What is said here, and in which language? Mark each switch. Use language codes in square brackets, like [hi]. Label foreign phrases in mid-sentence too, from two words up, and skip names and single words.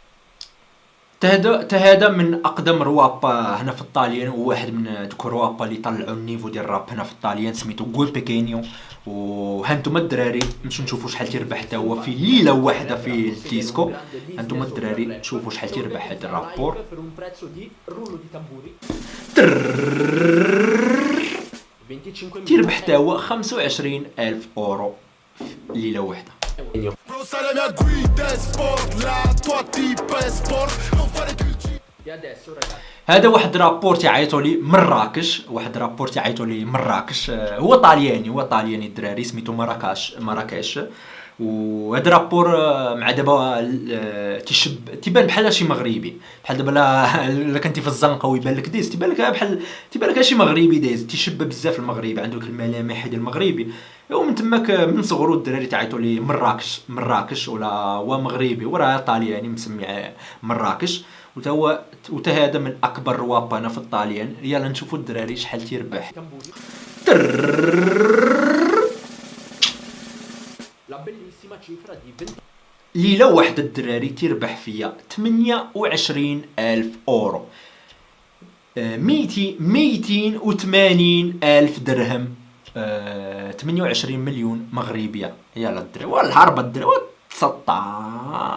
[ar] هذا من اقدم روابا هنا في الطاليان، وواحد من دوك الروابا اللي طلعوا النيفو ديال الراب هنا في الطاليان، سميتو غوي بيكينيو. وهانتوما الدراري نمشيو نشوفوا شحال تيربح حتى هو في ليله واحده في الديسكو. هانتوما الدراري تشوفوا شحال تيربح هذا الرابور. [it] Per un prezzo di rullo di tamburi. 25.000 [ar] تيربح حتى هو 25,000 اورو ليله واحده. [it] E adesso ragazzi. [ar] هذا واحد رابور تيعيطوا لي مراكش، هو طالياني الدراري، سميتو مراكش. وهذا رابور مع دابا تيبان بحال شي مغربي، بحال دابا الا كنتي في الزنقه ويبان لك ديز تيبان لك شي مغربي دايز، تيشبه بزاف المغربي، عنده ديك الملامح ديال المغربي. ومن تماك من صغرو الدراري تعيطوا ليه مراكش ولا هو مغربي وراه طالياني مسمي مراكش. وتا هذا من اكبر روابانا في الطاليان. يلا نشوفوا الدراري شحال تيربح. [it] La bellissima cifra di 20. [ar] ليله واحده الدراري تيربح فيا 28,000 اورو، 280,000 درهم، 28 مليون مغربيه. يلا الدراري والهربه الدراري تسطع.